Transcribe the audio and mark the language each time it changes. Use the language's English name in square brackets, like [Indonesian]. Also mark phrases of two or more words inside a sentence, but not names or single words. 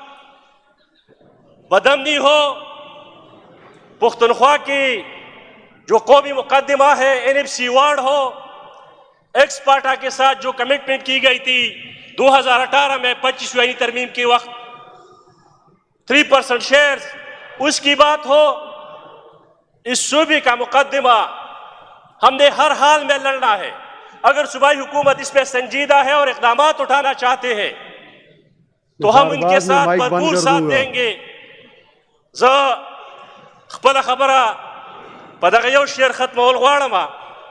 [Urdu] بدامنی ہو, پختونخوا کی جو قومی مقدمہ ہے NFC وارڈ ہو, ایکسپارٹا کے ساتھ جو کمٹمنٹ کی گئی تھی 2018 میں 25ویں ترمیم کے وقت 3% شیئرز, اس کی بات ہو, اس صوبے کا مقدمہ ہم نے ہر حال میں لڑنا ہے. اگر صوبائی حکومت اس پہ سنجیدہ ہے اور اقدامات اٹھانا چاہتے ہیں تو ہم ان کے ساتھ بھرپور ساتھ دیں گے. [Pashto] خپله خبره په دغه یو شعر ختمول غواړم